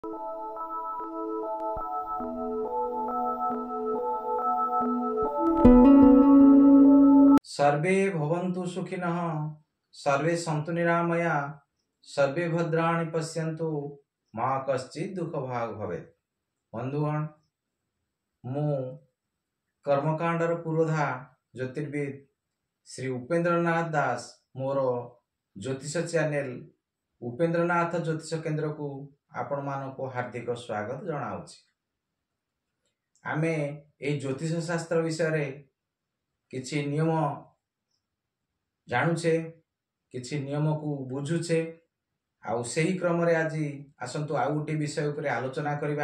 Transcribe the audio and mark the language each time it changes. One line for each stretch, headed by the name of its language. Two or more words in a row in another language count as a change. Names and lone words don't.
Sanskrit: सर्वे भवन्तु सुखिनः, सर्वे सन्तु निरामया, सर्वे भद्राणि पश्यन्तु, मा कश्चित् दुःख भाग भवेत्।
Odia: ବନ୍ଧୁଗଣ, ମୁଁ କର୍ମକାଣ୍ଡର ପୁରୋଧା ଜ୍ୟୋତିର୍ବିଦ ଶ୍ରୀ ଉପେନ୍ଦ୍ରନାଥ ଦାସ ମୋର ଜ୍ୟୋତିଷ ଚ୍ୟାନେଲ ଉପେନ୍ଦ୍ରନାଥ ଜ୍ୟୋତିଷ କେନ୍ଦ୍ର କୁ ଆପଣ ମାନଙ୍କ ହାର୍ଦ୍ଦିକ ସ୍ୱାଗତ ଜଣାଉଛି। ଆମେ ଏ ଜ୍ୟୋତିଷ ଶାସ୍ତ୍ର ବିଷୟ କିଛି ନିୟମ ଜାଣୁଛେ, କିଛି ନିୟମ କୁ ବୁଝୁଛେ, ଆଉ ସହି କ୍ରମ ରେ ଆଜି ଆସନ୍ତୁ ଆଉ ଗୋଟେ ବିଷୟ ଉପରେ ଆଲୋଚନା କରିବା।